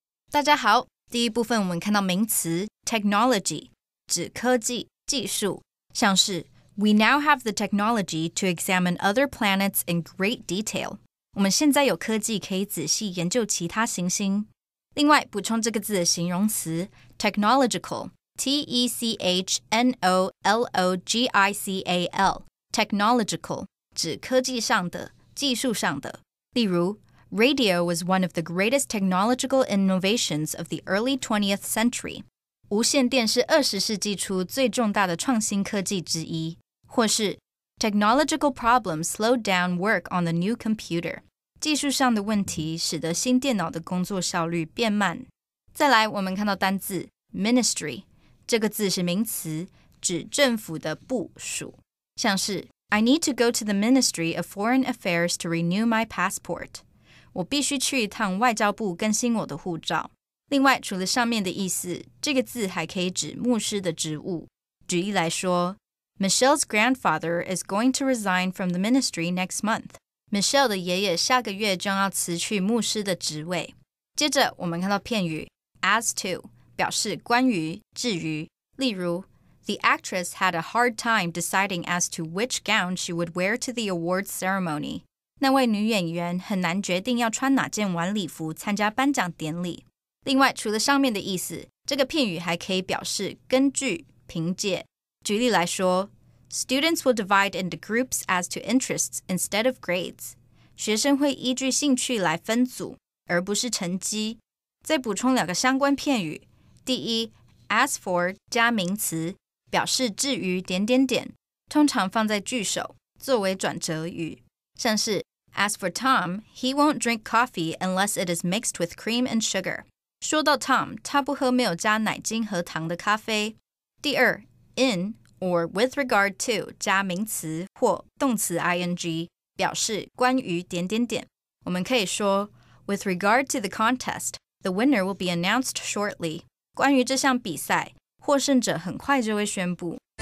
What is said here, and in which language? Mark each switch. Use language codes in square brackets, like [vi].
[zh] 大家好，第一部分我们看到名词 [en] technology [zh] 指科技、技术，像是 [en] We now have the technology to examine other planets in great detail. [zh] 我们现在有科技可以仔细研究其他行星。另外，补充这个字的形容词 technological, T-E-C-H-N-O-L-O-G-I-C-A-L, technological 指科技上的、技术上的。例如 [en] Radio was one of the greatest technological innovations of the early 20th century. [zh] 无线电是20世纪初最重大的创新科技之一。或是 [en] Technological problems slowed down work on the new computer. [zh] 技术上的问题使得新电脑的工作效率变慢。再来，我们看到单字 ministry， 这个字是名词，指政府的部属。像是 [en] I need to go to the Ministry of Foreign Affairs to renew my passport. [zh] 我必须去一趟外交部更新我的护照。另外，除了上面的意思，这个字还可以指牧师的职务。举例来说 [en] Michelle's grandfather is going to resign from the ministry next month. [zh] Michelle 的爷爷下个月将要辞去牧师的职位。接着，我们看到片语 as to 表示关于、至于。例如 [en] The actress had a hard time deciding as to which gown she would wear to the awards ceremony. [zh] 那位女演员很难决定要穿哪件晚礼服参加颁奖典礼。另外，除了上面的意思，这个片语还可以表示根据、凭借。举例来说 [en] Students will divide into groups as to interests instead of grades. [zh] 学生会依据兴趣来分组，而不是成绩。再补充2个相关片语。第一 as for 加名词，表示至于点点点，通常放在句首，作为转折语。像是 [en] As for Tom, he won't drink coffee unless it is mixed with cream and sugar. [zh] 说到 Tom, 他不喝没有加奶精和糖的咖啡。第二 in or with regard to 加名词或动词 ing 表示关于点点点。我们可以说 [en] With regard to the contest, the winner will be announced shortly. [zh] 关于这项比赛，获胜者很快就会宣布。